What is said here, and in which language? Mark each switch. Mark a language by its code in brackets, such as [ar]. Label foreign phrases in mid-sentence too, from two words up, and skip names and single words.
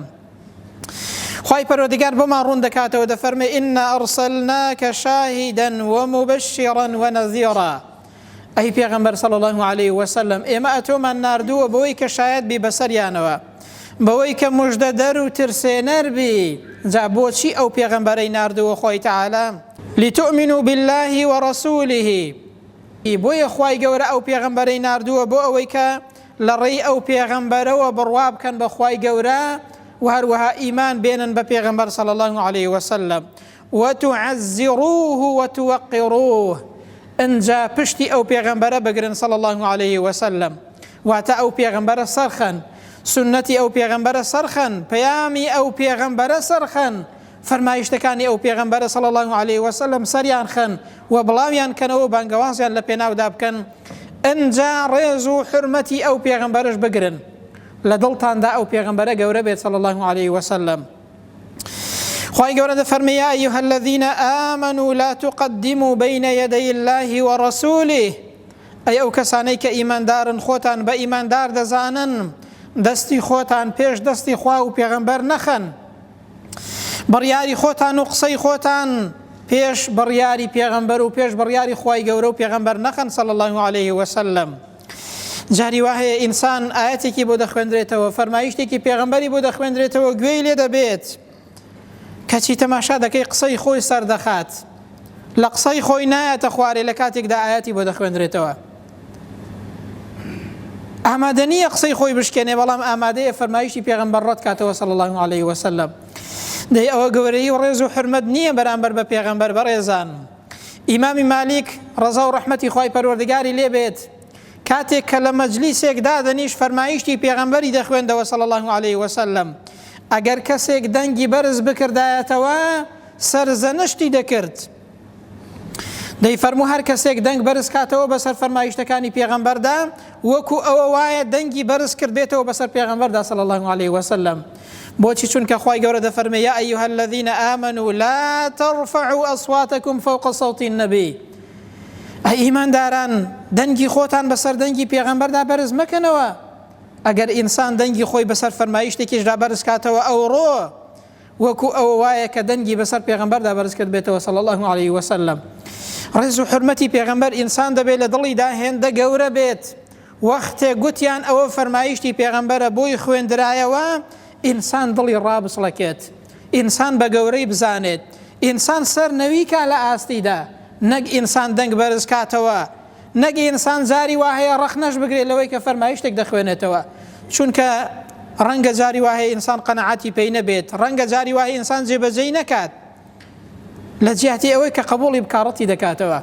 [ckb] خوای پەروەردگار بۆمان ڕوون دەکاتەوە دەفەرمێ [ar] ئینا ئەرسەلناکە شاهیدەن وموبەشیڕەن وەنەذیڕا. [ckb] ئەی پێغەمبەر [ar] صلی الله عليه وسلم، [ckb] ئێمە ئەتۆمان ناردووە بەوەی کە شایەت بی بەسەریانەوە، بەوەی کە موژدەدەر و ترسێنەر بی. جا بۆچی ئەو پێغەمبەرەی ناردووە خۆی تەعالا؟ [ar] لتؤمنوا بالله ورسوله. [ckb] بۆیە خوای گەورە ئەو پێغەمبەرەی ناردووە بۆ ئەوەی کە لە ڕێی ئەو پێغەمبەرەوە بڕوا بکەن بە خوای گەورە و هەروەها ئیمان بێنن بە پێغەمبەر [ar] صلی الله عليه وسلم. وتعزروه وتوقروه. [ckb] انجا پشتی ئەو پێغەمبەرە بگرن [ar] صلى الله عليه وسلم، [ckb] واتە ئەو پێغەمبەرە سەرخەن، سنەتی ئەو پێغەمبەرە سەرخەن، پەیامی ئەو پێغەمبەرە سەرخەن، فەرمایشتەکانی ئەو پێغەمبەرە [ar] صلى الله عليه وسلم [ckb] سەریان خەن و بڵاویان کەنەوە بانگەوازیان لە پێناودا بکەن. ئەنجا ڕێز و حرمەتی ئەو پێغەمبەرش بگرن، لە دڵتاندا ئەو پێغەمبەرە گەورە بێت [ar] صلى الله عليه وسلم. [ckb] خی گەورە دەفەرمێ [ar] یا ئەیها الذین آمنوا لا تقدموا بين يدي الله ورسوله. [ckb] ئەی ئەو کەسانەی کە ئیماندارن خۆتان بە ئیماندار دەزانن، دەستی خۆتان پێش دەستی خوا و پێغەمبەر نەخەن، بڕیاری خۆتان و قسەی خۆتان پێش بڕیاری پێغەمبەر و پێش بڕیاری خوای گەورە و پێغەمبەر نەخەن [ar] صلى الله عليه وسلم. [ckb] جاری وایە ئینسان ئاەتێکی بۆ دەخوێندرێتەوە، فەرمایشتێکی پێغەمبەری بۆ دەخوێندرێتەوە، گوێی لێ دەبێت، کەچی تەماشا دەکەی قسەی خۆی سەردەخات، لە قسەی خۆی نایەتە خوارێ لە کاتێکدا ئاەتی بۆ دەخوێندرێتەوە. ئامادە نییە قسەی خۆی بشکێنێ، بەڵام ئامادەیە فەرمایشتی پێغەمبەر ڕەت کاتەوە [ar] صلى الله عليه وسلم. [ckb] دەی ئەوە گەورەی و ڕێز و حرمەت نییە بەرامبەر بە پێغەمبەر بەڕێزان. ئیمامی مالیک ڕەزا و ڕەحمەتی خوای پەروەردگاری لێ بێت، کاتێک کە لە مەجلیسێکدا دەنیش فەرمایشتی پێغەمبەری دەخوێندەوە [ar] صلى الله عليه وسلم. [ckb] ئەگەر کەسێک دەنگی بەرز بکردایەتەوە سەرزەنشتی دەکرد. دەی فەرموو هەر کەسێک دەنگ بەرز کاتەوە بەسەر فەرمایشتەکانی پێغەمبەردا، وەکو ئەوە وایە دەنگی بەرز کردبێتەوە بەسەر پێغەمبەردا [ar] صلى الله عليه وسلم. [ckb] بۆچی؟ چونکە خوای گەورە دەفەرمێ [ar] یا ئەیها الذین آمنوا لا ترفعوا أصواتكم فوق صوت النبي. [ckb] ئەی ئیمانداران، دەنگی خۆتان بەسەر دەنگی پێغەمبەردا بەرز مەکەنەوە. ئەگەر ئینسان دەنگی خۆی بەسەر فەرمایشتێکیشدا بەرز کاتەوە ئەوڕۆ وەکو ئەوە وایە کە دەنگی بەسەر پێغەمبەردا بەرز کرد بێتەوە [ar] صلى الله عليه وسلم. [ckb] ڕێز و حرمەتی پێغەمبەر ئینسان دەبێت لە دڵیدا هێندە گەورە بێت. وەختێک گوتیان ئەوە فەرمایشتی پێغەمبەرە بۆی خوێندرایەوە، ئینسان دڵی ڕابسڵەکێت، ئینسان بە گەورەی بزانێت، ئینسان سەر نەویکا لە ئاستیدا، نەک ئینسان دەنگ بەرز کاتەوە، نەک ئینسان زاری وهەیە ڕەخنەش بگرێت لەوەی کە فەرمایشتێک دەخوێنێتەوە، چونکە ڕەنگە جاری وهەیە ئینسان قەنەعەتی پێی نەبێت، ڕەنگە جاری وهەیە ئینسان جێبەجێی نەکات لە جیهەتی ئەوەی کە قبوڵی بکارەتی دەکاتەوە.